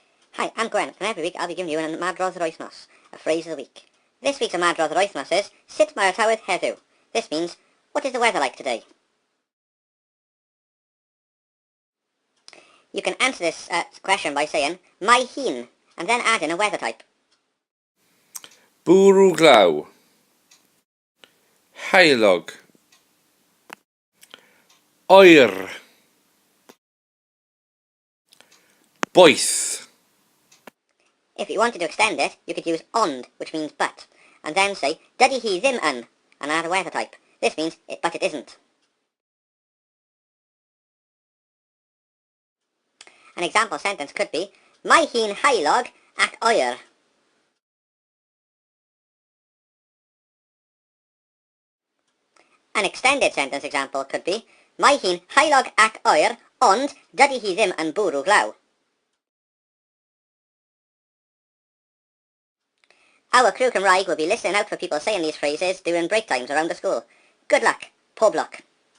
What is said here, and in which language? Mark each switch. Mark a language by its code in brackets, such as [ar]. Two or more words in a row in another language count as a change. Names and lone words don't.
[en] Hi, I'm Gwen, and every week I'll be giving you an [cy] Ymadrodd Yr Wythnos, [en] a phrase of the week. This week's [cy] Ymadrodd Yr Wythnos [en] is, [cy] Sut mae'r tywydd heddiw? [en] This means, what is the weather like today? You can answer this question by saying, [cy] mae hun, [en] and then add in a weather type. [cy] Bwrw glaw. Heilog. Oer. Boeth. [en] If you wanted to extend it, you could use ond, which means but, and then say, [cy] dydi hi ddim yn, [en] and add a weather type. This means, but it isn't. An example sentence could be, [cy] mae hi'n heilog ac oer. [en] An extended sentence example could be, [cy] mae hi'n heilog ac oer, ond dydi hi ddim yn bwrw glaw. [en] Our Criw Cymraeg will be listening out for people saying these phrases during break times around the school. Good luck. [cy] Pob luck.